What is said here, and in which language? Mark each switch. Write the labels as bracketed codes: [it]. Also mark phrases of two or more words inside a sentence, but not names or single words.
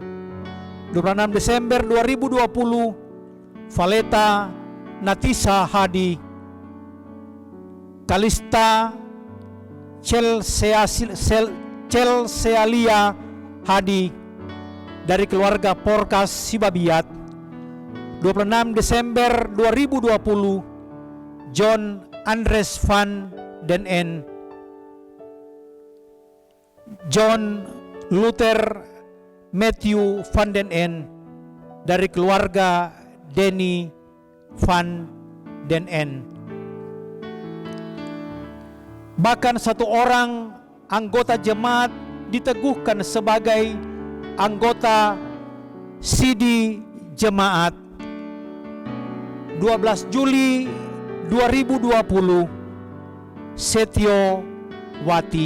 [id] 26 Desember 2020, Valeta Natisa Hadi, Kalista Chelsealia Hadi dari keluarga Porkas Sibabiat. 26 Desember 2020, John Andres van den En, John Luther Matthew van den En dari keluarga Denny van den En. Bahkan satu orang anggota jemaat diteguhkan sebagai anggota Sidi Jemaat. 12 Juli 2020, Setio Wati.